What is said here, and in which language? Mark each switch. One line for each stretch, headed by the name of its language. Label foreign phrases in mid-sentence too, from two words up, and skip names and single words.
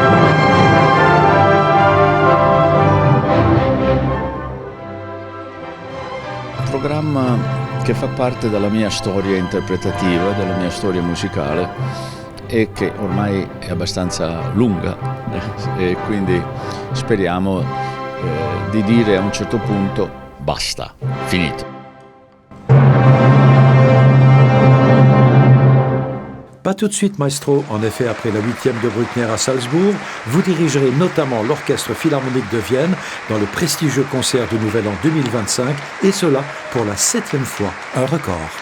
Italian: Un programma che fa parte della mia storia interpretativa, della mia storia musicale e che ormai è abbastanza lunga e quindi speriamo di dire a un certo punto basta, finito.
French: Pas tout de suite, maestro. En effet, après la 8e de Bruckner à Salzbourg, vous dirigerez notamment l'Orchestre Philharmonique de Vienne dans le prestigieux concert du Nouvel An 2025, et cela pour la 7e fois, un record.